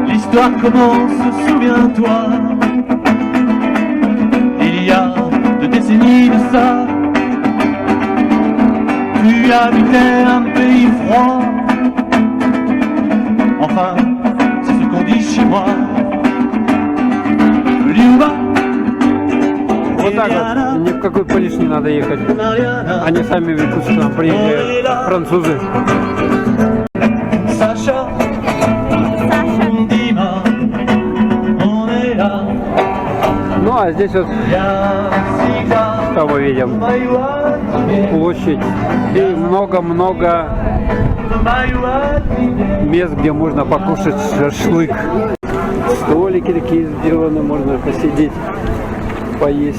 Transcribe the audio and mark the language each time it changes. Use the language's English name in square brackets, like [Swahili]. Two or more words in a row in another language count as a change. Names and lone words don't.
[French] l'histoire commence, souviens-toi. Il y a 2 décennies de ça, tu habitais un pays froid. Enfin, c'est ce qu'on dit chez moi. [Russian] Люба, Вот так вот, ни в какой Париж не надо ехать. Они сами в Якутск к нам приезжают, французы. [French] Sacha, Dima, on est là. [Russian] Ну а здесь вот, Я всегда что мы видим, мою отмену, площадь и много-много мест, где можно покушать шашлык. Столики такие сделаны, можно посидеть, поесть.